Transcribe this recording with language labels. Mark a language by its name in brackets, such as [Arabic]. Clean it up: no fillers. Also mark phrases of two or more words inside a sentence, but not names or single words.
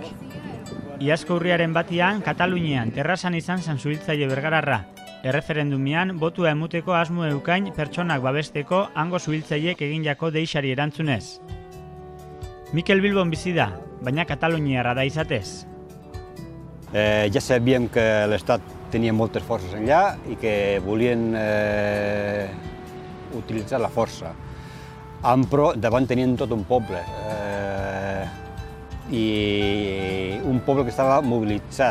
[Basque] Iazko urriaren batian, Katalunian terrazan izan zan suhiltzaile bergararra. Erreferendumian, botua emuteko asmo eukain pertsonak babesteko hango suhiltzaileek egin jako deixari erantzunez. Mikel Bilbon bizi da, baina kataluniarra da izatez. [Catalan] Ja sabíem que l'Estat tenia moltes forces enllà i que volien utilitzar la força. Però davant tenien tot un poble. I un poble que estava mobilitzat.